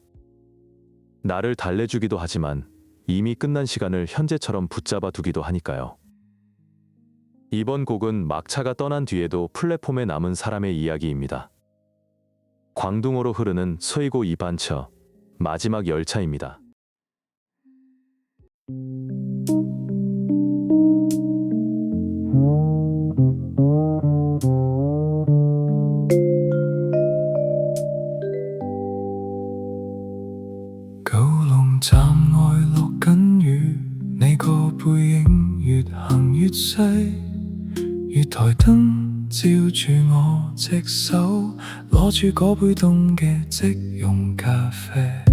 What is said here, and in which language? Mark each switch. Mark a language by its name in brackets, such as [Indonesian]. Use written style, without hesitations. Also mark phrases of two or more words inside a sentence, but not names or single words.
[Korean] 나를 달래주기도 하지만 이미 끝난 시간을 현재처럼 붙잡아 두기도 하니까요. 이번 곡은 막차가 떠난 뒤에도 플랫폼에 남은 사람의 이야기입니다. 광둥어로 흐르는 스웨이고 이반처 마지막 열차입니다. [Cantonese] 九龍站外落緊雨，你個背影越行越細，月台燈照住我隻手，攞住嗰杯凍嘅即溶咖啡。